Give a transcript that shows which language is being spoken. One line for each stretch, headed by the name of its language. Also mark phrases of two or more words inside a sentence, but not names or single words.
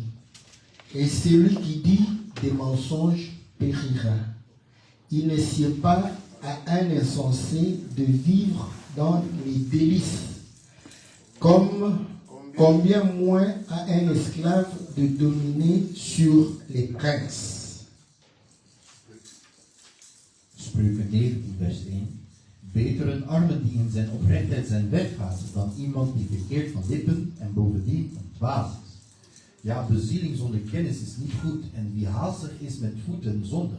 French: Et celui qui dit des mensonges périra. Il ne sied pas à un insensé de vivre dans les délices, comme combien moins à un esclave de dominer sur les princes.
Dutch: Spreuken 19, vers 1. Beter een arme die in zijn oprechtheid zijn weg gaat, dan iemand die verkeerd van lippen en bovendien een dwaas is. Ja, bezieling zonder kennis is niet goed, en wie haastig is met voeten zondigt.